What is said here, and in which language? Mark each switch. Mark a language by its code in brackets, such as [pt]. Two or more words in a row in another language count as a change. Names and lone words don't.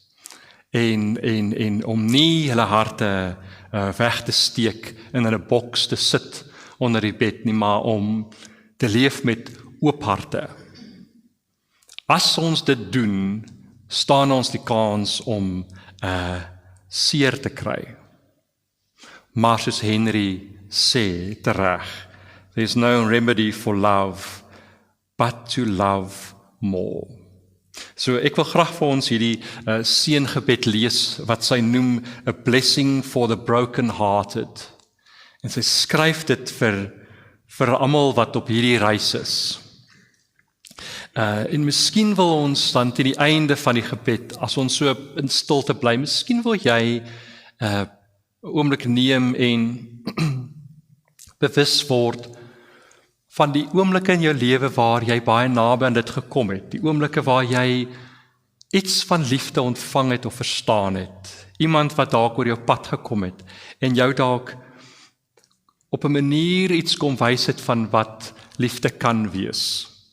[af] En om nie hulle harte weg te steek en in 'n boks te sit onder die bed nie, maar om te leef met oop harte. As ons dit doen, staan ons die kans om seer te kry. Maar soos Henry sê tereg, [en] there's no remedy for love but to love more. [af] So ek wil graag vir ons hierdie seëngebed lees wat sy noem [en] a blessing for the broken-hearted. [af] En sy skryf dit vir almal wat op hierdie reis is. En miskien wil ons dan teen die einde van die gebed, as ons so in stilte bly, miskien wil jy 'n oomblik neem en bewus word van die oomblikke in jou lewe waar jy baie naby aan dit gekom het, die oomblikke waar jy iets van liefde ontvang het of verstaan het, iemand wat dalk oor jou pad gekom het, en jou dalk op 'n manier iets kom wys het van wat liefde kan wees.